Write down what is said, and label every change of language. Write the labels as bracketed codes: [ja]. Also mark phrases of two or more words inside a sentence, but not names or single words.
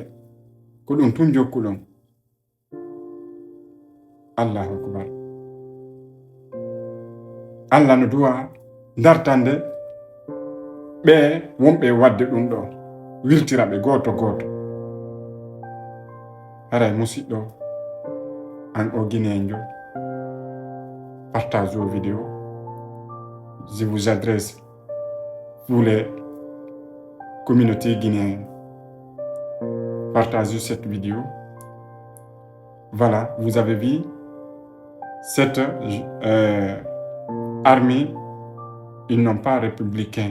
[ff] Ko ɗum tun jokkuɗon. [ar] Allahu akbar. [ff] Allah no duwa dartande ɓe wonɓe wadde ɗum ɗo, wiltira ɓe goto goto. Haray musidɗo an o Guinéen jo, [fr] partage vos vidéos. Je vous adresse pour les communautés guinéennes. Partagez cette vidéo. Voilà, vous avez vu cette armée, ils n'ont pas républicain.